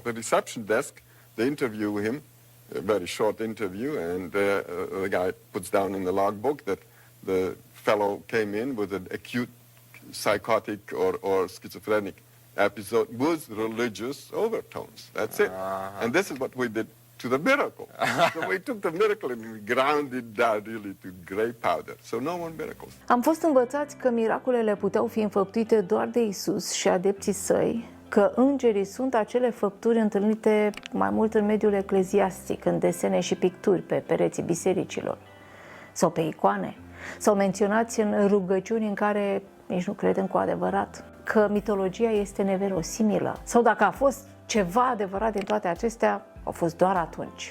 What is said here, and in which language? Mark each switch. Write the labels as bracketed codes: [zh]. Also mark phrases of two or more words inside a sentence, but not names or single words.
[en] The reception desk, they interview him, a very short interview, and the guy puts down in the logbook that the fellow came in with an acute psychotic or schizophrenic episode with religious overtones. That's it. And this is what we did to the miracle. So we took the miracle and we ground it down really to gray powder. So no more miracles. [ro] Am fost învățați că miracolele puteau fi înfăptuite doar de Isus și adepții săi, că îngerii sunt acele făpturi întâlnite mai mult în mediul ecleziastic, în desene și picturi pe pereții bisericilor sau pe icoane, sau menționați în rugăciuni în care nici nu credem cu adevărat, că mitologia este neverosimilă, sau dacă a fost ceva adevărat din toate acestea, au fost doar atunci.